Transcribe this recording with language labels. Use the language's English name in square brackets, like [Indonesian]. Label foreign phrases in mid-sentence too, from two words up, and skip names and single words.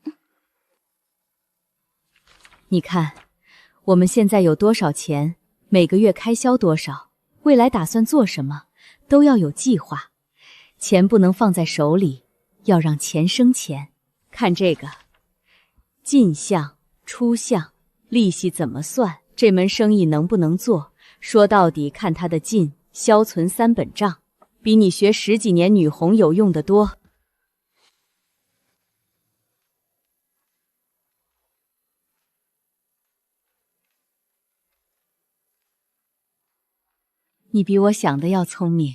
[Chinese] 你看，我們現在有多少錢，每個月開銷多少，未來打算做什麼，都要有計劃。錢不能放在手裡，要讓錢生錢。看這個，進項、出項，利息怎麼算，這門生意能不能做，說到底看他的進消存3本賬，比你学10幾年女紅有用得多。你比我想的要聪明。